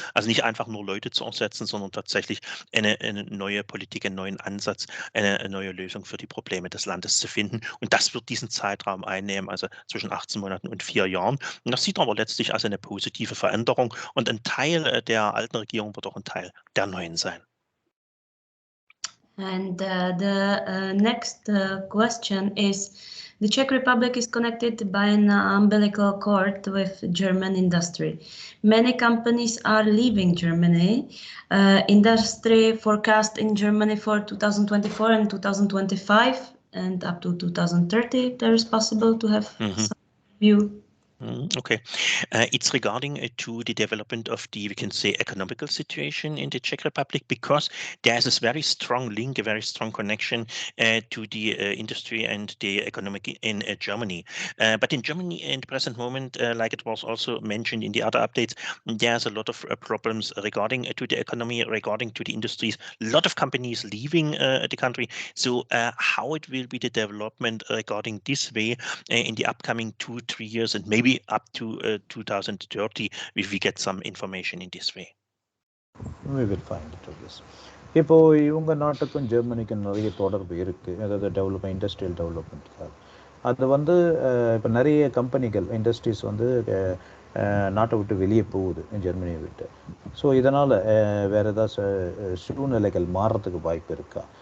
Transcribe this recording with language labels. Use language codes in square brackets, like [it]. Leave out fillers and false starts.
[de] Also nicht einfach nur Leute zu ersetzen, sondern tatsächlich eine neue Politik, einen neuen Ansatz, eine neue Lösung für die Probleme des Landes zu finden. Und das wird diesen Zeitraum einnehmen, also zwischen 18 Monaten und 4 Jahren. Und das sieht aber letztlich als eine positive Veränderung. Und ein Teil der alten Regierung wird auch ein Teil der neuen sein. [en] And the next question is, the Czech Republic is connected by an umbilical cord with German industry. Many companies are leaving Germany. Industry forecast in Germany for 2024 and 2025 and up to 2030, there is possible to have some view. Okay. It's regarding to the development of the, we can say, economical situation in the Czech Republic, because there's this very strong link, a very strong connection to the industry and the economic in Germany. But in Germany, in the present moment, like it was also mentioned in the other updates, there's a lot of problems regarding to the economy, regarding to the industries, a lot of companies leaving the country. So how it will be the development regarding this way in the upcoming 2-3 years, and maybe up to 2030, if we get some information in this way. We will find it, I guess. [ta] இப்போ இவங்க நாட்டுக்கும் ஜெர்மனிக்கும் நிறைய தொடர்பு இருக்குது, அதாவது development, industrial டெவலப்மெண்ட்காக. அது வந்து இப்போ நிறைய கம்பெனிகள், இண்டஸ்ட்ரீஸ் வந்து நாட்டை விட்டு வெளியே போகுது, ஜெர்மனியை விட்டு. ஸோ இதனால் வேறு ஏதாவது சூழ்நிலைகள் மாறுறதுக்கு வாய்ப்பு இருக்கா?